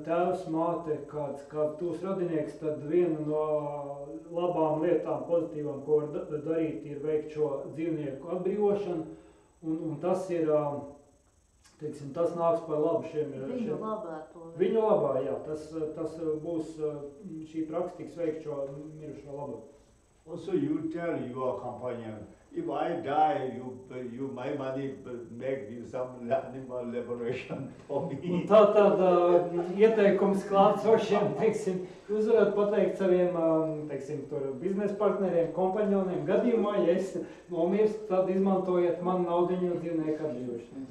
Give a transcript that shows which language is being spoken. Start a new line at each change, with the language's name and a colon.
Latvian: tēvs, māte, kāds tūs radinieks, tad viena no labām lietām, pozitīvām, ko var darīt, ir veikt šo dzīvnieku atbrīvošanu, un tas ir, teiksim, tas nāks par labu šiem. Viņu labā to. Viņu labā, jā, tas būs, šī praksa tiks veikt šo mirušo labā.
English: Also, you tell your companion, if I die, you my money make you some animal liberation for me.
Latvian: Un tātad ieteikums klātsošiem, teiksim, jūs varat pateikt saviem, teiksim, tur biznesa partneriem, kompanioniem, gadījumā, ja es nomirstu, tad izmantojiet manu naudiņu dzīvnieku atbrīvošanu.